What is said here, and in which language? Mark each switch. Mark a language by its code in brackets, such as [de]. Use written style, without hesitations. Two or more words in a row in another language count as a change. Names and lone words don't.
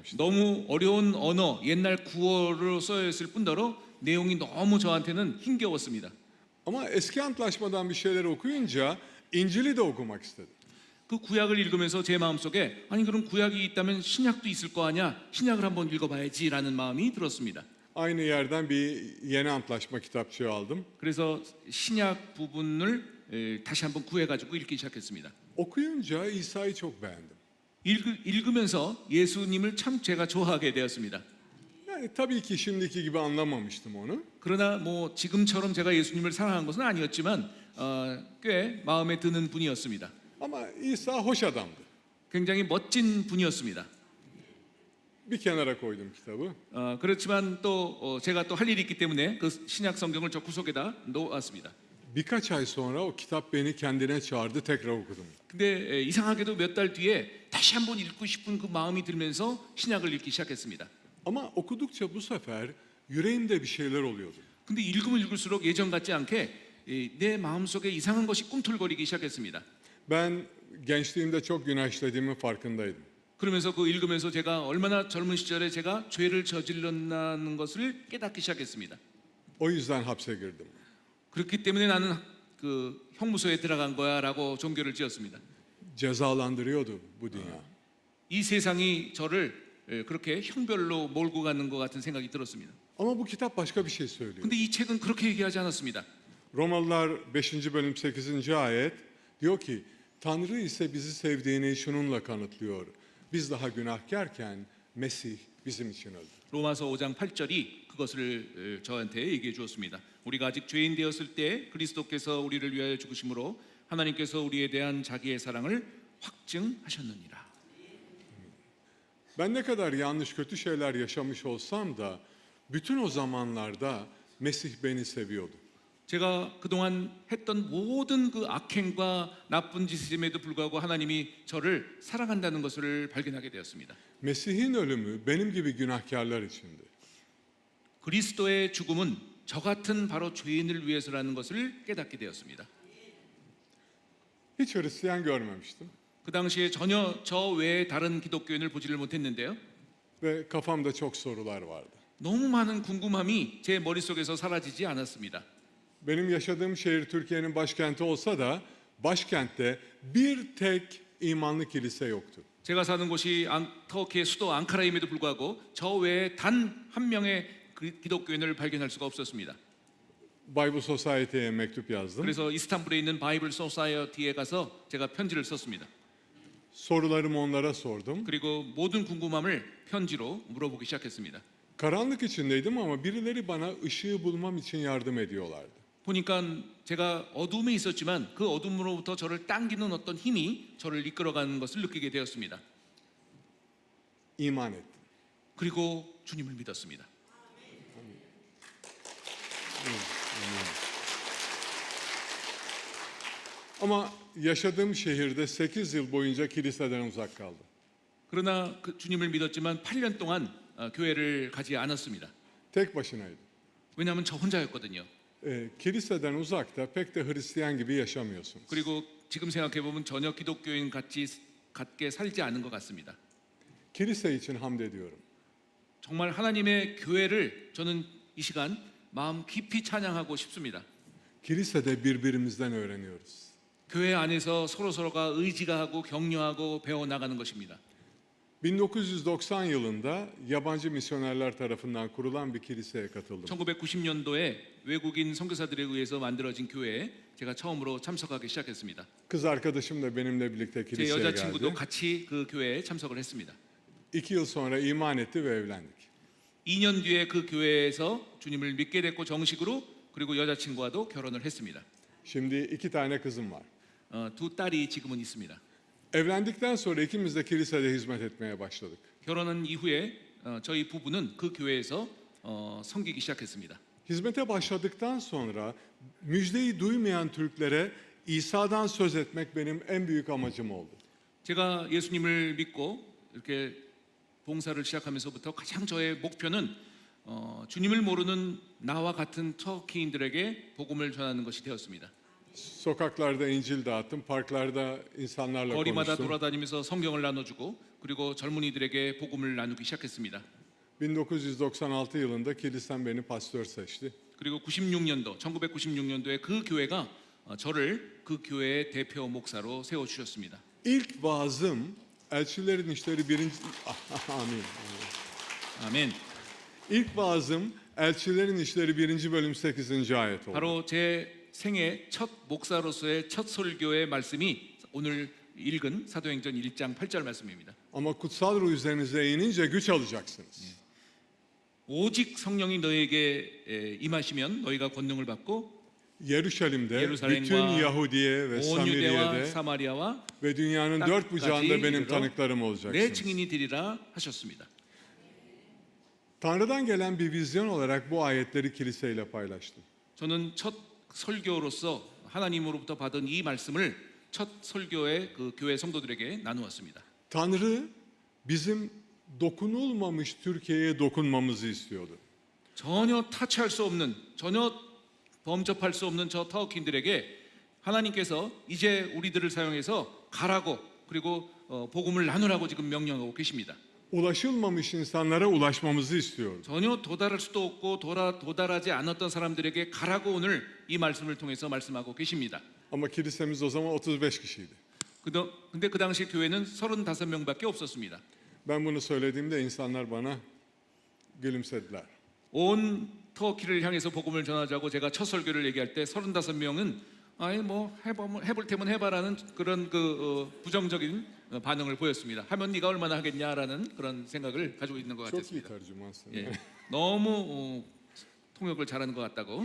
[ko] 너무 어려운 언어, 옛날 구어로 써여 있을 뿐더러 내용이 너무 저한테는 힘겨웠습니다. [tr] Ama eski antlaşmadan bir şeyler okuyunca İncil'i de okumak istedim. [ko] 그 구약을 읽으면서 제 마음속에 아니 그럼 구약이 있다면 신약도 있을 거 아니야? 신약을 한번 읽어봐야지라는 마음이 들었습니다. [tr] Aynı yerden bir yeni antlaşma kitapçığı aldım. [ko] 그래서 신약 부분을 다시 한번 구해가지고 읽기 시작했습니다. [tr] Okuyunca İsa'yı çok beğendim. [ko] 읽으면서 예수님을 참 제가 좋아하게 되었습니다. [tr] Yani tabii ki şimdiki gibi anlamamıştım onu. [ko] 그러나 뭐 지금처럼 제가 예수님을 사랑한 것은 아니었지만 꽤 마음에 드는 분이었습니다. [tr] Ama İsa hoş adamdı. [ko] 굉장히 멋진 분이었습니다. [tr] Bir kenara koydum kitabı. [ko] 그렇지만 또 제가 또 할 일이 있기 때문에 그 신약 성경을 저 구석에다 놓았습니다. [tr] Birkaç ay sonra o kitap beni kendine çağırdı, tekrar okudum. [ko] 근데 이상하게도 몇 달 뒤에 다시 한번 읽고 싶은 그 마음이 들면서 신약을 읽기 시작했습니다. [tr] Ama okudukça bu sefer yüreğimde bir şeyler oluyordu. [ko] 근데 읽으면 읽을수록 예전 같지 않게 내 마음속에 이상한 것이 꿈틀거리기 시작했습니다. [tr] Ben gençliğimde çok günah işlediğimin farkındaydım. [ko] 그러면서 그 읽으면서 제가 얼마나 젊은 시절에 제가 죄를 저질렀다는 것을 깨닫기 시작했습니다. [tr] O yüzden hapse girdim. [ko] 그렇기 때문에 나는 그 형무소에 들어간 거야라고 종교를 지었습니다. [tr] Cezalandırıyordu bu dünya. [ko] 이 세상이 저를 그렇게 형별로 몰고 가는 것 같은 생각이 들었습니다. [tr] Ama bu kitap başka bir şey söylüyor. [ko] 근데 이 책은 그렇게 얘기하지 않았습니다. [tr] Romalılar 5. bölüm 8. ayet diyor ki Tanrı ise bizi sevdiğini şununla kanıtlıyor. Biz daha günahkarken Mesih bizim için öldü. [ko] 로마서 5장 8절이 그것을 저한테 얘기해 주었습니다. 우리가 아직 죄인 되었을 때 그리스도께서 우리를 위하여 죽으심으로 하나님께서 우리에 대한 자기의 사랑을 확증하셨느니라. [tr] Ben ne kadar yanlış kötü şeyler yaşamış olsam da bütün o zamanlarda Mesih beni seviyordu. [ko] 제가 그동안 했던 모든 그 악행과 나쁜 짓임에도 불구하고 하나님이 저를 사랑한다는 것을 발견하게 되었습니다. [tr] Mesih'in ölümü benim gibi günahkarlar içindi. [ko] 그리스도의 죽음은 저 같은 바로 죄인을 위해서라는 것을 깨닫게 되었습니다. [tr] Hiç Hristiyan görmemiştim [ko] 그 당시에 전혀 저 외에 다른 기독교인을 보지를 못했는데요. [tr] ve kafamda çok sorular vardı. [ko] 너무 많은 궁금함이 제 머릿속에서 사라지지 않았습니다. [tr] Benim yaşadığım şehir Türkiye'nin başkenti olsa da başkentte bir tek imanlı kilise yoktu. [ko] 제가 사는 곳이 터키의 수도 앙카라임에도 불구하고 저 외에 단 한 명의 기독교인을 발견할 수가 없었습니다. [tr] Bible Society'ye mektup yazdım. [ko] 그래서 이스탄불에 있는 바이블 소사이어티에 가서 제가 편지를 썼습니다. [tr] Sorularımı onlara sordum. [ko] 그리고 모든 궁금함을 편지로 물어보기 시작했습니다. [tr] Karanlık içindeydim ama birileri bana ışığı bulmam için yardım ediyorlardı. [ko] 보니까 제가 어둠에 있었지만 그 어둠으로부터 저를 당기는 어떤 힘이 저를 이끌어가는 것을 느끼게 되었습니다. [tr] İman ettim. [ko] 그리고 주님을 믿었습니다. [tr] Ama yaşadığım şehirde 8 yıl boyunca kiliseden uzak kaldım. [ko] 그러나 그 주님을 믿었지만 8년 동안 교회를 가지 않았습니다. [tr] Tek başınaydım. [ko] 왜냐하면 저 혼자였거든요. [tr] Kiliseden uzakta pek de Hristiyan gibi yaşamıyorsunuz. [ko] 그리고 지금 생각해 보면 전혀 기독교인 같게 살지 않은 것 같습니다. [tr] Kilise için hamd ediyorum. [ko] 정말 하나님의 교회를 저는 이 시간 마음 깊이 찬양하고 싶습니다. [tr] Kilisede birbirimizden öğreniyoruz. [ko] 교회 안에서 서로가 의지가 하고 격려하고 배워 나가는 것입니다. [tr] 1990 yılında yabancı misyonerler tarafından kurulan bir kiliseye katıldım. [ko] 1990년도에 외국인 선교사들에 의해서 만들어진 교회에 제가 처음으로 참석하기 시작했습니다. [tr] Kız arkadaşım da benimle birlikte [ko] 제 [tr] kiliseye [ko] 여자친구도 [tr] geldi. [ko] 같이 그 교회에 참석을 했습니다. [tr] 2 yıl sonra iman etti ve evlendik. [ko] 2년 뒤에 그 교회에서 주님을 믿게 됐고 정식으로 그리고 여자친구와도 결혼을 했습니다. [tr] Şimdi 2 tane kızım var. [ko] 두 딸이 지금은 있습니다. [tr] Evlendikten sonra ikimiz de kilisede hizmet etmeye başladık. [ko] 결혼한 이후에 저희 부부는 그 교회에서 섬기기 시작했습니다. [tr] Hizmete başladıktan sonra müjdeyi duymayan Türklere İsa'dan söz etmek benim en büyük amacım oldu. [ko] 제가 예수님을 믿고 이렇게 봉사를 시작하면서부터 가장 저의 목표는 주님을 모르는 나와 같은 터키인들에게 복음을 전하는 것이 되었습니다. [tr] Sokaklarda İncil dağıttım, parklarda insanlarla [ko] 거리마다 [tr] konuştum. [ko] 돌아다니면서 성경을 나눠주고 그리고 젊은이들에게 복음을 나누기 시작했습니다. [tr] 1996 yılında kilisem beni pastör seçti. [ko] 그리고 96년도 1996년도에 그 교회가 저를 그 교회의 대표 목사로 세워 주셨습니다. [tr] İlk vaazım Elçilerin İşleri 1. Amin. [ko] 아멘. [tr] İlk vaazım Elçilerin İşleri 1. bölüm 8. ayet oldu. [ko] 바로 제 생애 첫 목사로서의 첫 설교의 말씀이 오늘 읽은 사도행전 1장 8절 말씀입니다. [tr] Ama kutsal ruh üzerinize inince güç alacaksınız. [ko] 오직 성령이 너에게 임하시면 너희가 권능을 받고 [tr] Yeruşalim'de, Yeruşalim'de, bütün Yahudiye ve [ko] 온 유대와 [tr] Samiriye'de [ko] 사마리아와 [tr] ve dünyanın dört bucağında benim [ko] 땅까지 [tr] tanıklarım [ko] 내 [tr] olacaksınız. [ko] 증인이 되리라 하셨습니다. [tr] Tanrı'dan gelen bir vizyon olarak bu ayetleri kiliseyle paylaştım. [ko] 저는 첫 설교로서 하나님으로부터 받은 이 말씀을 첫 설교의 그 교회 성도들에게 나누었습니다. [tr] Tanrı bizim dokunulmamış Türkiye'ye dokunmamızı istiyordu. [ko] 전혀 타치할 수 없는, 전혀 범접할 수 없는 저 터키인들에게 하나님께서 이제 우리들을 사용해서 가라고 그리고 복음을 나누라고 지금 명령하고 계십니다. [tr] Ulaşılmamış insanlara ulaşmamızı istiyordu. [ko] 전혀 도달할 수도 없고 도달하지 않았던 사람들에게 가라고 오늘 이 말씀을 통해서 말씀하고 계십니다. [tr] Ama kilisemiz o zaman 35 kişiydi. [ko] 근데 그 당시 교회는 35명밖에 없었습니다. [tr] Ben bunu söylediğimde insanlar bana gülümsediler. [ko] 온 터키를 향해서 복음을 전하자고 제가 첫 설교를 얘기할 때 35명은 아니 뭐 해볼 테면 해봐라는 그런 부정적인 반응을 보였습니다. 하면 네가 얼마나 하겠냐라는 그런 생각을 가지고 있는 것 [tr] Çok iyi [ko] 같았습니다. [tr] tercümansın. [ko] 예, 너무 통역을 잘하는 것 같다고.